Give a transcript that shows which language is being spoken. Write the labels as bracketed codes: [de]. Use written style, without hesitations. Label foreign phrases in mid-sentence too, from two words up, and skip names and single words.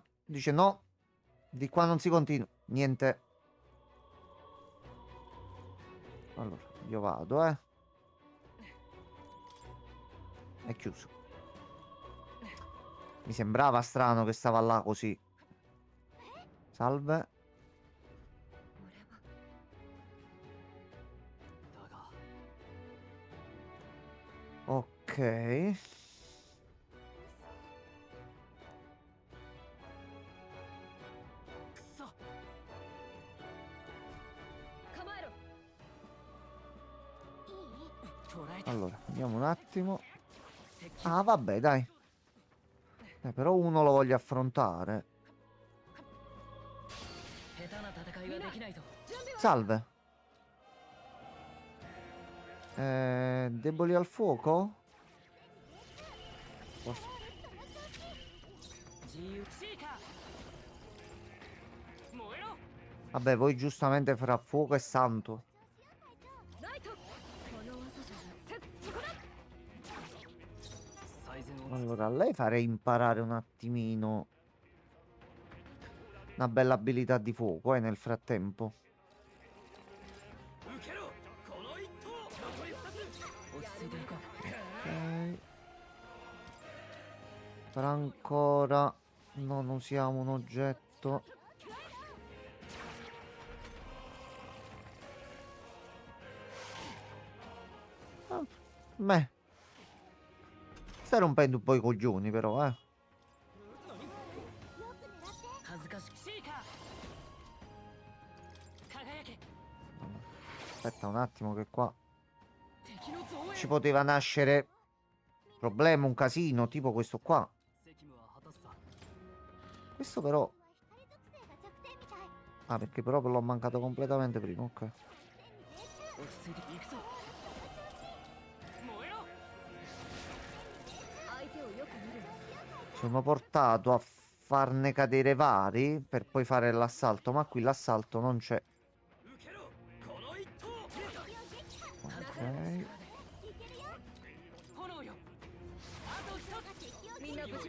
[it] Dice no. Di qua non si continua. Niente. Allora, io vado, È chiuso. Mi sembrava strano che stava là così. Salve. [ja] だが [it] Ok. [ja] くそ構えろ。いい？捉えた [it] Allora, vediamo un attimo. [ja] 接近 [it] Ah, vabbè, dai. Però uno lo voglio affrontare. [ja] 下手な戦いはできないぞ [it] Salve. Deboli al fuoco? Posso- [ja] 自由シーカー燃えろ [it] Vabbè, voi giustamente fra fuoco e santo. [ja] ライト。この技じゃそこだ。最善を [it] Allora, a lei farei imparare un attimino una bella abilità di fuoco, nel frattempo. [ja] 受けろこの一投残り2つ落ち着いていこう [it] Ok. Per ancora non usiamo un oggetto. Ah, beh. Stai rompendo un po' i coglioni però, [ja] よく狙って。恥ずかしくシーカー輝け [it] Aspetta un attimo che qua [ja] 敵の増援 [it] ci poteva nascere problema, un casino, tipo questo qua. [ja] 責務は果たすさ [it] Questo però... [ja] 光属性が弱点みたい。 [it] Ah, perché proprio l'ho mancato completamente prima, ok. [ja] 落ち着いていくぞ燃えろ相手をよく見る。 [it] Sono portato a farne cadere vari per poi fare l'assalto, ma qui l'assalto non c'è. [ja] 受けろこの一投 [it] Ok. [ja] いけるよ。炎よあと一つ敵をみんな無事か。